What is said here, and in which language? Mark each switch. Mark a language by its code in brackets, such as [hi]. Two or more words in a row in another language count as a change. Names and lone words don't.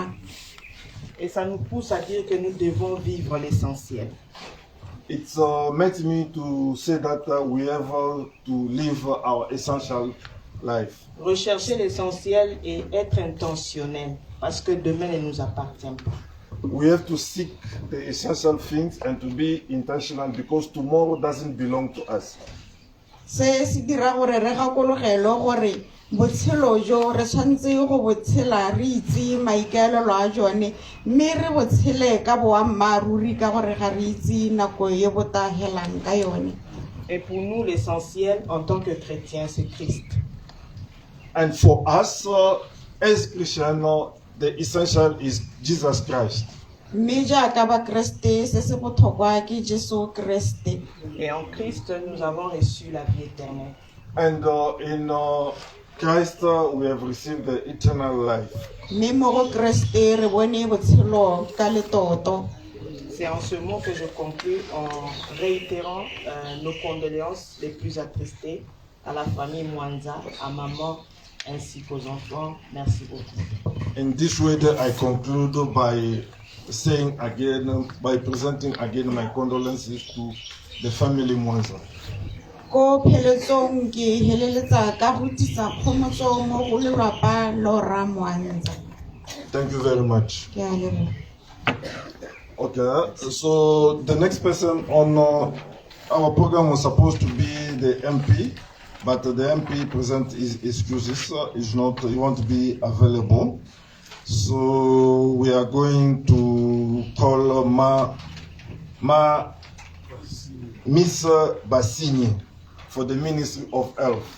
[fr] Et ça nous pousse à dire que nous devons vivre l'essentiel. [en] it's made me to say that we have to live our essential life. [fr] Rechercher l'essentiel et être intentionnel, parce que demain ne nous appartient pas. [en] We have to seek the essential things and to be intentional because tomorrow doesn't belong to us. [tn] Se se dira gore re gakologelwe gore botshelo jo re tshwanetse go botshela re itse maikaelelo a jone mme re botshele ka boammaaruri ka gore ga re itse nako e botagelang ka yone. [fr] Et pour nous, l'essentiel en tant que chrétien, c'est Christ. [en] And for us as Christians, the essential is Jesus Christ. [tn] Mme jaaka bakreste se se botlhokwa ke Jesu Kriste. [fr] Et en Christ, nous avons reçu la vie éternelle. [en] And in Christ we have received the eternal life. [tn] Mme mo go Kriste re bone botshelo ka letoto. [fr] C'est en ce mot que je conclue en réitérant nos condoléances les plus attristées à la famille Mwanza, à maman ainsi qu'aux enfants. Merci beaucoup. [en] In this way that I conclude by saying again, by presenting again my condolences to the family Mwanza. [tn] Ko pheletsong ke heleletsa ka go tisa kgomotso mo go lelapa Lora Mwanza. [en] Thank you very much. [tn] Ke a leboga. [en] Okay, so the next person on our program was supposed to be the MP, but the MP present his excuses, he won't be available. So we are going to call Miss Bassini for the Ministry of Health.